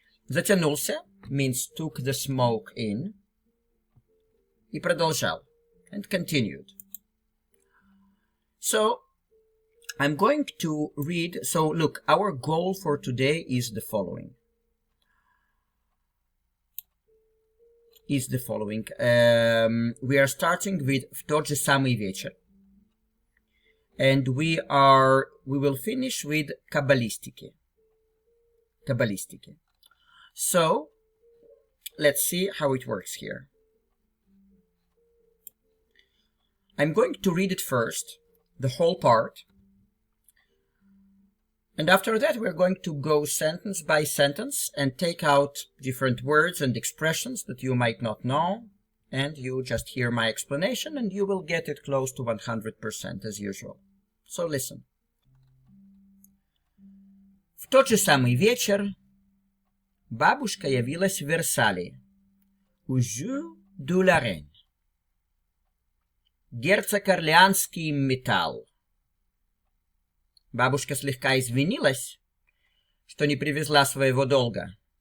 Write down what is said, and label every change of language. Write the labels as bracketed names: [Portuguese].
[English] Затянулся means took the smoke in, [Russian] и продолжал, [English] and continued. So, I'm going to read, so look, our goal for today is the following. We are starting with [Russian] в тот же самый вечер. [English] And we will finish with Kabbalistiky. So, let's see how it works here. I'm going to read it first, the whole part. And after that, we're going to go sentence by sentence and take out different words and expressions that you might not know. And you just hear my explanation and you will get it close to 100% as usual. So listen. [Russian] В тот же самый вечер бабушка явилась в Версале, у Jeu de la Reine. Герцог Орлеанский металл. Бабушка слегка извинилась, что не привезла своего долга.